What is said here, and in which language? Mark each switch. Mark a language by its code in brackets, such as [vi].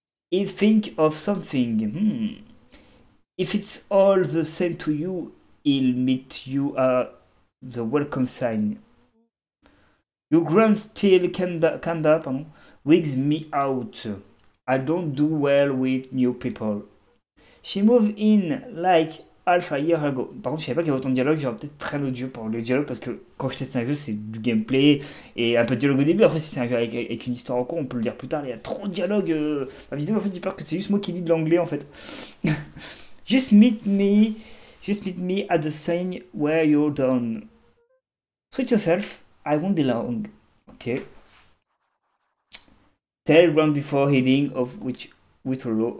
[en] He'll think of something. If it's all the same to you, he'll meet you at the welcome sign. Your grand still kinda wigs me out. I don't do well with new people. She moved in like half a year ago. [fr] Par contre, je savais pas qu'il y avait autant de dialogue. J'aurais peut-être pris un autre jeu pour le dialogue parce que quand je teste un jeu, c'est du gameplay et un peu de dialogue au début. Après, si c'est un jeu avec une histoire en cours, on peut le dire plus tard. Il y a trop de dialogue. La vidéo, en fait, j'ai peur que c'est juste moi qui lis de l'anglais en fait. [en] Just meet me at the sign where you're done. Switch yourself. I won't be long. Ok. Tell ground before heading of with Rollo.